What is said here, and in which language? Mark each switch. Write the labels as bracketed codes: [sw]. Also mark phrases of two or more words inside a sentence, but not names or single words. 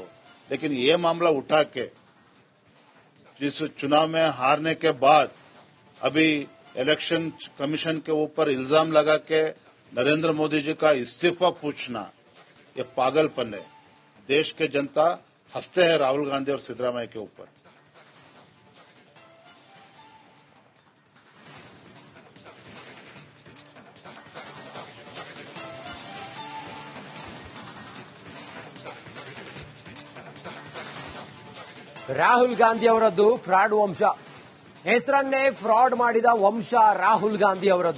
[hi] लेकिन ये मामला उठा के जिस चुनाव में हारने के बाद अभी [en] election commission [hi] के ऊपर इल्जाम लगा के नरेंद्र मोदी जी का इस्तीफा पूछना, ये पागलपन है। देश के जनता हंसते हैं राहुल गांधी और सिद्धरामैया के ऊपर। [kn] ರಾಹುಲ್ ಗಾಂಧಿ ಅವರದ್ದು ಫ್ರಾಡ್ ವಂಶ, ಹೆಸರನ್ನೇ ಫ್ರಾಡ್ ಮಾಡಿದ ವಂಶ ರಾಹುಲ್ ಗಾಂಧಿ ಅವರದ್ದು.